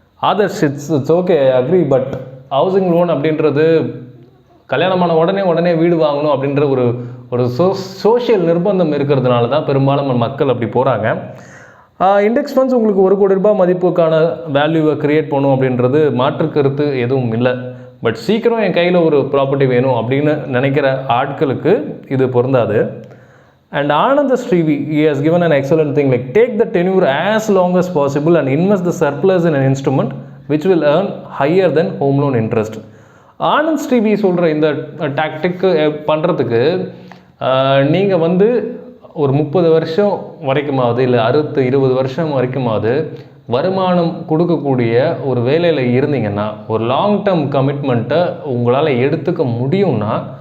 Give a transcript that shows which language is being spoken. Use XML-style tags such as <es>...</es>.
<ta>Adarsh, it's okay, agri. But housing loan அப்படின்றது கல்யாணமான உடனே வீடு வாங்கணும் அப்படின்ற ஒரு சோஷியல் நிர்பந்தம் இருக்கிறதுனால தான் பெரும்பாலும் மக்கள் அப்படி போகிறாங்க. இண்டெக்ஸ் ஃபண்ட்ஸ் உங்களுக்கு 1 கோடி ரூபாய் மதிப்புக்கான வேல்யூவை க்ரியேட் பண்ணும் அப்படின்றது மாற்று கருத்து எதுவும் இல்லை. பட் சீக்கிரம் என் கையில் ஒரு ப்ராப்பர்ட்டி வேணும் அப்படின்னு நினைக்கிற ஆட்களுக்கு இது பொருந்தாது.</ta> <en>And Ananda Srivi, he has given an excellent thing like take the tenure as long as possible and invest the surplus in an instrument which will earn higher than home loan interest.</en> <ta>Anand Srivi சொல்கிற இந்த tactic பண்ணுறதுக்கு நீங்கள் வந்து ஒரு 30 வருஷம் வரைக்குமாவது இல்லை 20 வருஷம் வரைக்குமாவது வருமானம் கொடுக்கக்கூடிய ஒரு வேலையில் இருந்தீங்கன்னா, ஒரு லாங் டேர்ம் கமிட்மெண்ட்டை உங்களால் எடுத்துக்க முடியும்னா</ta>